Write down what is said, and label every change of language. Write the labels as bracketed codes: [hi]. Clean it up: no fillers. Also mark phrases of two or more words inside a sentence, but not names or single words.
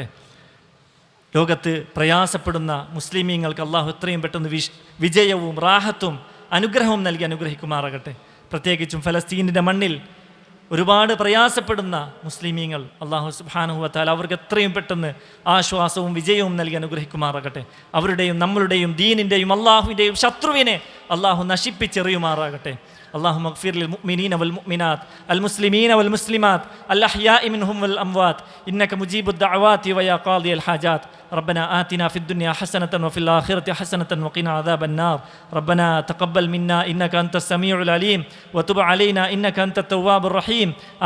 [ml] ലോകത്ത് പ്രയാസപ്പെടുന്ന മുസ്ലിമീങ്ങൾക്ക് അള്ളാഹു എത്രയും പെട്ടെന്ന് വിജയവും റാഹത്തും അനുഗ്രഹവും നൽകി അനുഗ്രഹിക്കുമാറാകട്ടെ. പ്രത്യേകിച്ചും ഫലസ്തീനിൻ്റെ മണ്ണിൽ ഒരുപാട് പ്രയാസപ്പെടുന്ന മുസ്ലിമീങ്ങൾ അള്ളാഹു [ar] سبحانه وتعالى [ml] അവർക്ക് എത്രയും പെട്ടെന്ന് ആശ്വാസവും വിജയവും നൽകി അനുഗ്രഹിക്കുമാറാകട്ടെ. അവരുടെയും നമ്മളുടെയും ദീനിൻ്റെയും അള്ളാഹുവിൻ്റെയും ശത്രുവിനെ അള്ളാഹു നശിപ്പിച്ചെറിയുമാറാകട്ടെ. [ar] اللهم اغفر للمؤمنين والمؤمنات المسلمين والمسلمات الأحياء منهم والأموات إنك مجيب الدعوات ويا قاضي الحاجات. ربنا آتنا في الدنيا حسنة وفي الآخرة حسنة وقنا عذاب النار. ربنا تقبل منا إنك أنت السميع العليم وتب علينا إنك أنت التواب الرحيم.